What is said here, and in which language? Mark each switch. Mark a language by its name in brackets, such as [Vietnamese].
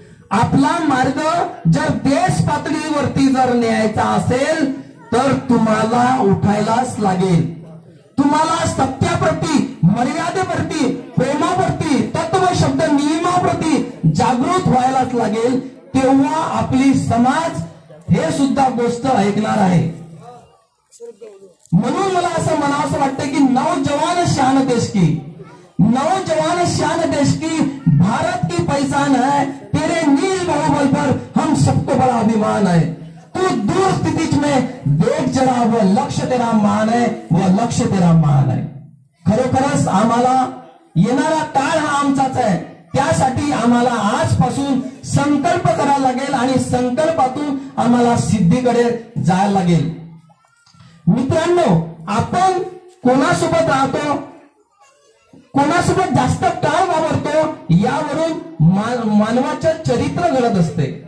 [Marathi] आपला मार्ग जर देश पातळीवरती जर न्यायचा असेल तर तुम्हाला उठायलाच लागेल. तुम्हाला सत्याप्रती, मर्यादेप्रती, प्रेमाप्रती, तत्व शब्द नियमाप्रती जागृत व्हायलाच लागेल. तेव्हा आपली समाज हे सुद्धा गोष्ट ऐकणार आहे. म्हणून मला असं म्हणावं वाटतं की [Hindi] नौजवान शान देश की, नौजवान शान देश की, भारत की पहचान है, तेरे नील बाहुबल पर हम सबको बड़ा अभिमान है. तू दूर स्थिति में देख जरा, वो लक्ष्य तेरा मान है, वो लक्ष्य तेरा मान है. [Marathi] खरोखरच आम्हाला येणारा काळ हा आमचाच आहे. त्यासाठी आम्हाला आजपासून संकल्प करावा लागेल आणि संकल्पातून आम्हाला सिद्धीकडे जायला लागेल. मित्रांनो, आपण कोणासोबत राहतो, कोणासोबत जास्त काळ वावरतो यावरून मानवाचं चरित्र घडत असते.